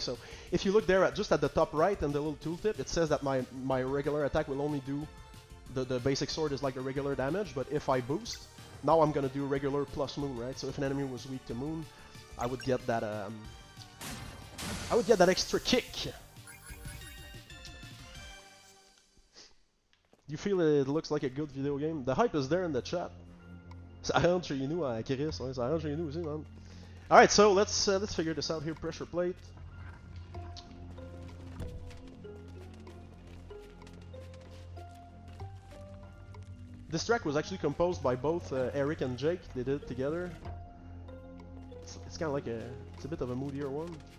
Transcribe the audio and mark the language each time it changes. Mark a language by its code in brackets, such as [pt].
[en] So if you look there just at the top right and the little tooltip, it says that my regular attack will only do the basic sword is like the regular damage, but if I boost, now I'm gonna do regular plus moon, right? So if an enemy was weak to moon, I would get that extra kick. You feel it looks like a good video game? The hype is there in the chat. [fr] Ça rentre chez nous à Chris, ouais, ça rentre chez nous aussi, man. [en] Alright, so let's figure this out here. Pressure plate. This track was actually composed by both Eric and Jake. They did it together. It's kind of like it's a bit of a moodier one.